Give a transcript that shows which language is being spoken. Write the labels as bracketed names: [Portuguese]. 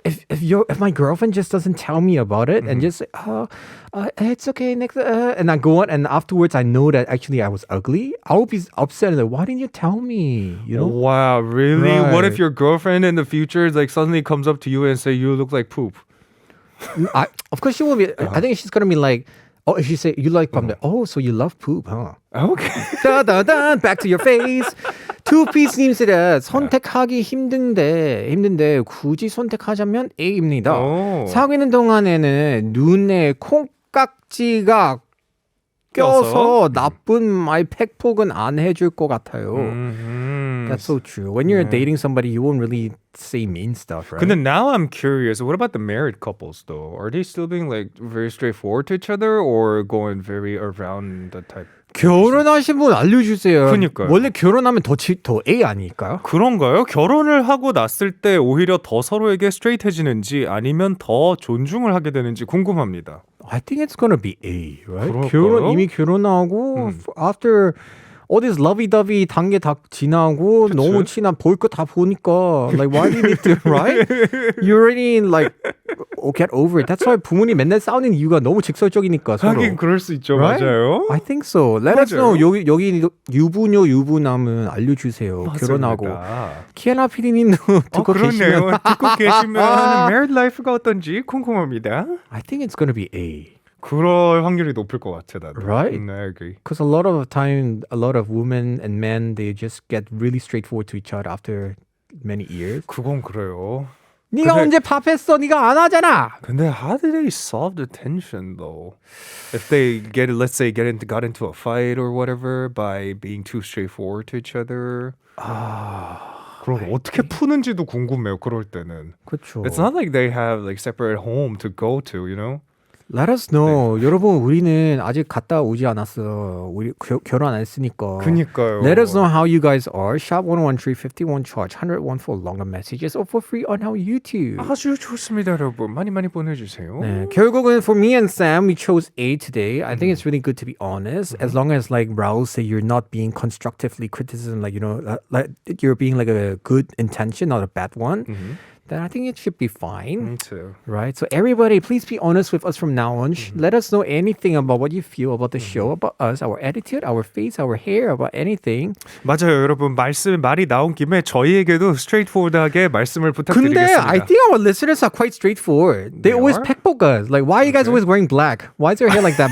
[English] if my girlfriend just doesn't tell me about it and just say, it's okay next and I go on and afterwards I know that actually I was ugly, I will be upset like why didn't you tell me? You know? Wow, really? What if Right. your girlfriend in the future like suddenly comes up to you and say you look like poop? Of course she will be. I think she's gonna be like, oh, if she say you like pop, oh, so you love poop, huh? Okay. 다다단 back to your face. [Korean] 투피스님들은 선택하기 힘든데 굳이 선택하자면 A입니다. 오. 사귀는 동안에는 눈에 콩깍지가 껴서? 껴서 나쁜 말 팩폭은 안 해줄 것 같아요. [English] That's so true. When you're dating somebody, you won't really say mean stuff, right? 근데 now I'm curious. What about the married couples though? Are they still being like very straightforward to each other or going very around the type? [Korean] 결혼하신 분 알려주세요. 그러니까요. 원래 결혼하면 더 A 아닐까요? 그런가요? 결혼을 하고 났을 때 오히려 더 서로에게 스트레이트해지는지 아니면 더 존중을 하게 되는지 궁금합니다. [English] I think it's gonna be A, right? [Korean] 그럴까요? 이미 결혼하고 [English] after all this lovey-dovey [Korean] 단계 다 지나고 너무 친한 볼 거 다 보니까 [English] like why do you need to, right? You already like get over it. [Korean] That's why 부모님 맨날 싸우는 이유가 너무 직설적이니까 서로. 하긴 그럴 수 있죠. [English] Right? [Korean] 맞아요. [English] I think so. Let us know. [Korean] 맞아요. 여기 유부남은 알려주세요. 결혼하고. 키아나 PD님도 듣고 계시면 그렇네요. 듣고 계시면 married life가 어떤지 궁금합니다. [English] I think it's gonna be A. [Korean] 그럴 확률이 높을 것 같아 나도. [English] Right? I agree. Because a lot of time, a lot of women and men, they just get really straightforward to each other after many years. [Korean] 그건 그래요. 네가 근데- 언제 밥했어? 네가 안 하잖아. [English] 근데 how do they solve the tension though? If they let's say got into a fight or whatever by being too straightforward to each other. [Korean] 그럼 어떻게 푸는지도 궁금해요. 그럴 때는. 그렇죠. [English] It's not like they have like separate home to go to, you know? Let us know. [Korean] 여러분, 우리는 아직 갔다 오지 않았어. 우리 결혼 안 했으니까. 그니까요. [English] Let us know how you guys are. Shop 1013 51 charge 101 for longer messages or for free on our YouTube. [Korean] 아주 좋습니다, 여러분. 많이 보내주세요. [English] 네, 결국은 for me and Sam, we chose A today. I think it's really good to be honest. As long as like Raul say you're not being constructively criticism, like, you know, like you're being like a good intention, not a bad one. Then I think it should be fine. Me too. Right? So everybody, please be honest with us from now on. Let us know anything about what you feel about the show, about us, our attitude, our face, our hair, about anything. [Korean] 맞아요, 여러분. 말이 나온 김에 저희에게도 straightforward하게 말씀을 근데 부탁드리겠습니다. [English] I think our listeners are quite straightforward. They always are? 팩폭 us. Like, why are you guys always wearing black? Why is your hair like that?